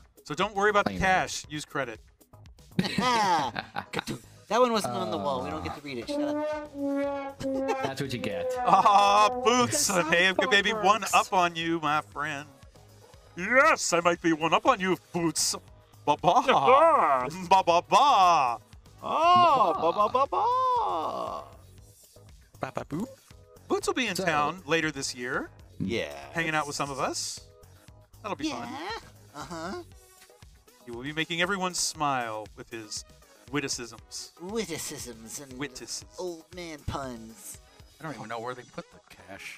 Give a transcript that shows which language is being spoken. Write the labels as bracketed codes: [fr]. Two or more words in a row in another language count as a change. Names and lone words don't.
[en] So don't worry about the cache. Use credit. That one wasn't on the wall. We don't get to read it. Shut up. That's what you get. Ah, Boots. I am maybe one up on you, my friend. Yes, I might be one up on you, Boots. Ba-ba. Ba-ba-ba. Oh, ba-ba-ba-ba. Ba-ba-boo. Boots will be in town later this year. Yeah. Hanging out with some of us. That'll be fun. Uh-huh. He will be making everyone smile with his witticisms. Witticisms and old man puns. I don't even know where they put the cache.